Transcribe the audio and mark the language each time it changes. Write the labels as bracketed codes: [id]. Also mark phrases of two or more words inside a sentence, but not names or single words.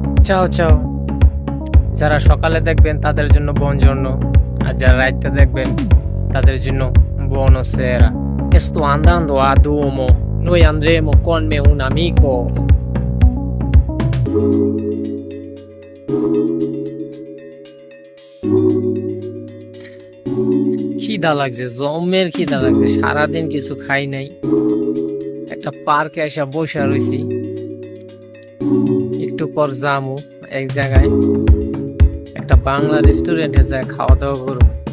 [bn] চাও চাও। যারা সকালে দেখবেন তাদের জন্য বনজর্ন, আর যারা রাইতে দেখবেন তাদের জন্য buonasera. [it] E sto andando a Duomo. Noi andremo con me un amico. [bn] খিদা লাগছে, জমের খিদা লাগছে, সারাদিন কিছু খাই নাই। একটা পার্কে এসে বসে রয়েছি, একটু পর যামু এক জায়গায় একটা বাংলা রেস্টুরেন্টে যায় খাওয়া দাওয়া করবো।